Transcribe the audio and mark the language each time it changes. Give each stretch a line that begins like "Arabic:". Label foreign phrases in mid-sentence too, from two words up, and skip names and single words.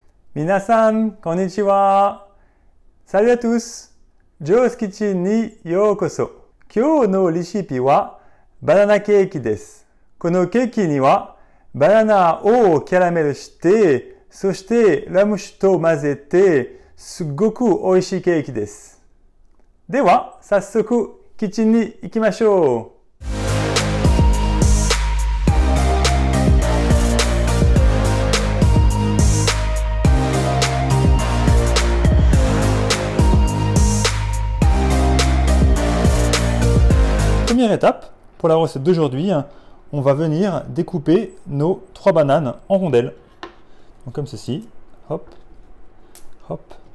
Japanese: みなさん、こんにちは!
French: Salut à tous!
Japanese: Joe's Kitchen ni youkoso. 今日のレシピはバナナケーキです. このケーキにはバナナをキャラメルして、そしてラム酒と混ぜて、すっごく美味しいケーキです。では、早速キッチンに行きましょう。
French: Première étape, pour la recette d'aujourd'hui, on va venir découper nos 3 bananes en rondelles. Donc comme ceci, hop, hop.